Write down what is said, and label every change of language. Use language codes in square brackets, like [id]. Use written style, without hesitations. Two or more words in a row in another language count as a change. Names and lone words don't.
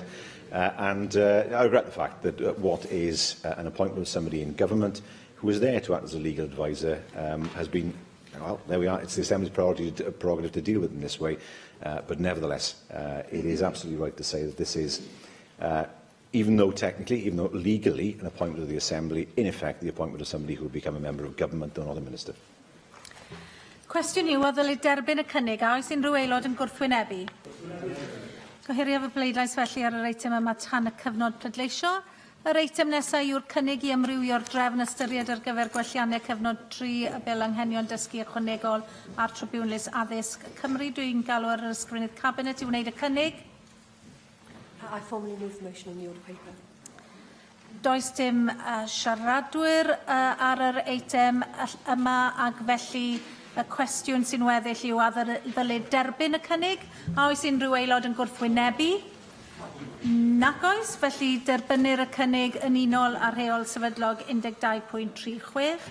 [en] And I regret the fact that what is an appointment of somebody in government who is there to act as a legal adviser has been. Well, there we are. It's the Assembly's prerogative to deal with it in this way. But nevertheless, it is absolutely right to say that this is, even though legally, an appointment of the Assembly, in effect, the appointment of somebody who will become a member of government or not a minister. [cy] Cwestiwn yw, o ddylid derbyn y cynnig, a oes unrhyw aelod yn gwrthwynebu? Gohiriaf y bleidlais felly ar yr eitem yma tan y cyfnod pleidleisio. Yr eitem nesaf yw'r cynnig I ymrywio'r drefn ystyried ar gyfer gwelliannau cyfnod 3 y bil anghenion dysgu ychwanegol a'r Tribunal Addysg Cymru. Dwi'n galw ar yr ysgrifennydd Cabinet I wneud y cynnig. [en] I formally move the motion on the order paper. [cy] Does dim siaradwyr ar yr eitem yma, ac felly y cwestiwn sy'n weddill yw a ddylid derbyn y cynnig, a oes unrhyw aelod yn gwrthwynebu? Nac oes, felly derbynir y cynnig yn unol ar rheol sefydlog 12.36.